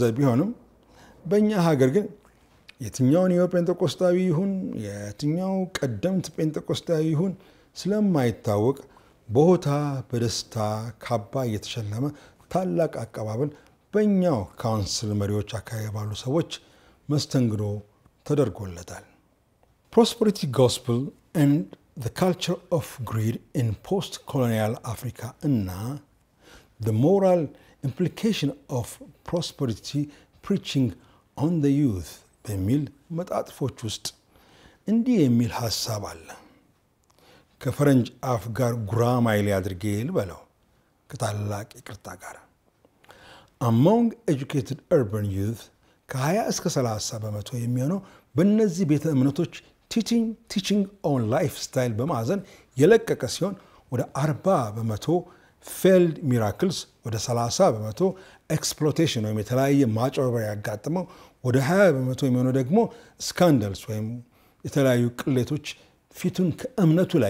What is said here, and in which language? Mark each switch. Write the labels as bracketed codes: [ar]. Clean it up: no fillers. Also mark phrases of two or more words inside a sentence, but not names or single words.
[am] ቢሆንም በእኛ ሀገር ግን የትኛው ኒዮ ጴንጤቆስጣዊ ይሁን የትኛው ቀደምት ጴንጤቆስጣዊ ይሁን ስለማይታወቅ በሆታ በደስታ ካባ እየተሸለመ ታላቅ አቀባበል በእኛው ካውንስል መሪዎች አካባቢ ባሉ ሰዎች መስተንግዶ ተደርጎለታል። [en] prosperity gospel and the culture of greed in post-colonial Africa [am] እና [en] the moral implication of prosperity preaching on the youth [am] በሚል መጣጥፎች ውስጥ እንዲህ የሚል ሐሳብ አለ። ከፈረንጅ አፍ ጋር ጉራማይሌ አድርጌ ልበለው ከታላቅ ይቅርታ ጋር [en] among educated urban youth [am] ከ20 እስከ 30% የሚሆነው በእነዚህ ቤተ እምነቶች [en] teaching on life style [am] በማዕዘን የለቀቀ ሲሆን ወደ 40% [en] failed miracles፣ [am] ወደ 30% ኤክስፕሎቴሽን ወይም የተለያየ ማጭበርበሪያ ያጋጠመው፣ ወደ 20% የሚሆነው ደግሞ ስካንዳልስ ወይም የተለያዩ ቅሌቶች ፊቱን ከእምነቱ ላይ